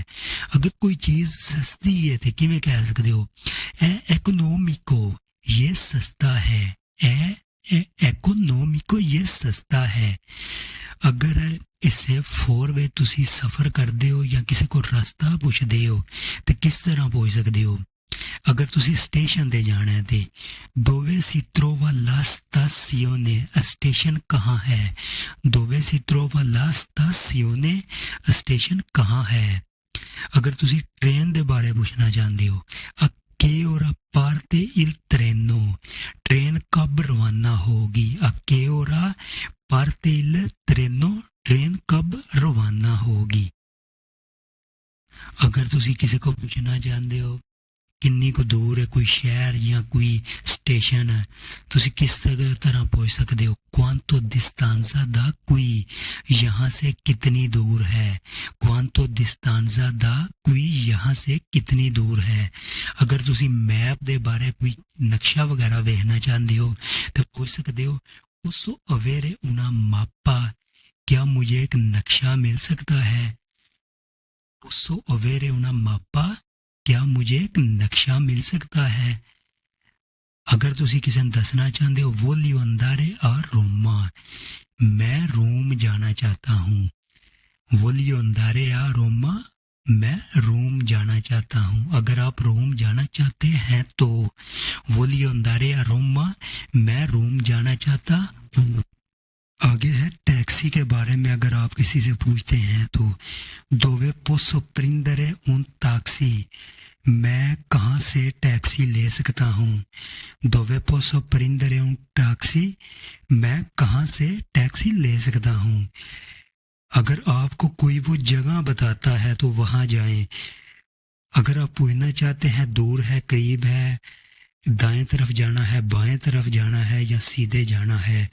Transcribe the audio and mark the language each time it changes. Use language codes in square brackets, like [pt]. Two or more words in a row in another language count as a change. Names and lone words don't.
[hi] अगर कोई चीज़ सस्ती है तो किवें कह सकते हो [it] è economico [hi] ये सस्ता है, [it] è economico [hi] ये सस्ता है। अगर इसे 4 वे तुसी सफ़र करते हो या किसी को रास्ता पूछते हो तो किस तरह पूछ सकते हो। अगर तुसी स्टेशन ते जाना है तो [it] dove si trova la stazione, [hi] स्टेशन कहाँ है, [it] दोवे si trova la stazione [hi] स्टेशन कहाँ है। अगर तुसी ट्रेन दे बारे पूछना चाहते हो [it] a che ora parte il treno, [hi] ट्रेन कब रवाना होगी, [it] a che ora parte il treno, [hi] ट्रेन कब रवाना होगी। अगर तुसी किसी को पूछना चाहते हो किन्नी को दूर है कोई शहर या कोई स्टेशन है, तुसी किस तरह पूछ सकते हो [it] quanto distanza da qui, [hi] यहाँ से कितनी दूर है, [it] quanto distanza da qui [hi] यहाँ से कितनी दूर है। अगर तुसी मैप दे बारे कोई नक्शा वगैरह देखना चाहते हो तो पूछ सकते हो [it] posso avere una mappa, [hi] क्या मुझे एक नक्शा मिल सकता है। [it] posso avere una mappa, [hi] क्या मुझे एक नक्शा मिल सकता है। अगर तुसी किसी ने दसना चाहते हो [it] voglio andare a Roma, [hi] मैं रोम जाना चाहता हूँ, [it] voglio andare a Roma [hi] मैं रोम जाना चाहता हूँ। अगर आप रोम जाना चाहते हैं तो [it] voglio andare a Roma [hi] मैं रोम जाना चाहता हूँ। आगे है टैक्सी के बारे में, अगर आप किसी से पूछते हैं तो [it] dove posso prendere un taxi, [hi] मैं कहाँ से टैक्सी ले सकता हूँ। [it] dove posso prendere un taxi [hi] मैं कहाँ से टैक्सी ले सकता हूँ। अगर आपको कोई वो जगह बताता है तो वहाँ जाएं। अगर आप पूछना चाहते हैं दूर है करीब है, दाएं तरफ जाना है बाएं तरफ जाना है या सीधे जाना है।